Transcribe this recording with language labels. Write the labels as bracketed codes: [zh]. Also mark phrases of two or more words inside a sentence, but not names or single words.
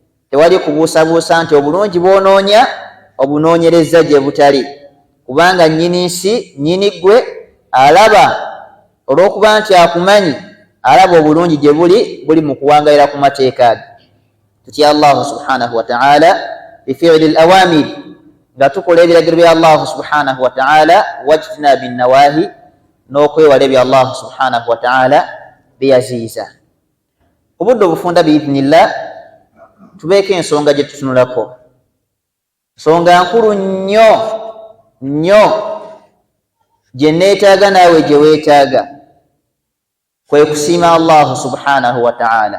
[lg] tewali kubuusabuusa nti obulungi bwonoonya obunoonyereza gye butali, kubanga nnyini nsi nnyini ggwe alaba, olw'okuba nti akumanyi, alaba obulungi gye buli mu kuwangalira ku mateeka ge. [ar] tutya الله سبحانه وتعالى بفعل الأوامر, [lg] nga tukola ebiragiro bya [ar] الله سبحانه وتعالى واجتناب النواهي, [lg] n'okwewala ebya Allahu [ar] سبحانه وتعالى [lg] byeyaziiza. Obudde obufunda biidhnillah tubeeko ensonga gye tutunulako, nsonga nkulu nnyo gye neetaaga naawe gye weetaaga, kwe kusiima Allahu [ar] سبحانه وتعالى.